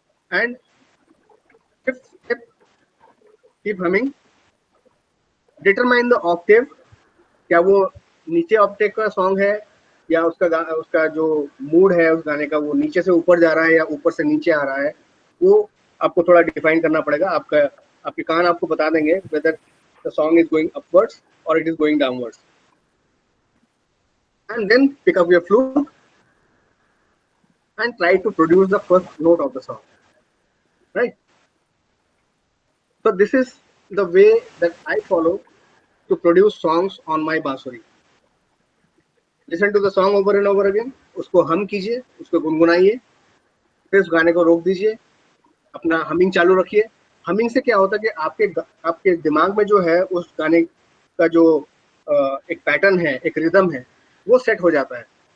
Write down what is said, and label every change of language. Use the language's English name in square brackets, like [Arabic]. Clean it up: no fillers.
[English] and fifth step, keep humming, determine the octave, [Hindi] क्या वो नीचे ऑक्टेव का सॉन्ग है या उसका जो मूड है उस गाने का वो नीचे से ऊपर जा रहा है या ऊपर से नीचे आ रहा है, वो आपको थोड़ा डिफाइन करना पड़ेगा। आपके कान आपको बता देंगे [English] Whether the song is going upwards और it is going downwards. And then pick up your flute and try to produce the first note of the song, right? So this is the way that I follow to produce songs on my bansuri. Listen to the song over and over again, [Hindi] उसको हम कीजिए, उसको गुनगुनाइए, फिर उस गाने को रोक दीजिए, अपना हमिंग चालू रखिए। हमिंग से क्या होता है कि आपके दिमाग में जो है उस गाने का जो एक पैटर्न है, एक रिदम है, वो सेट हो जाता है।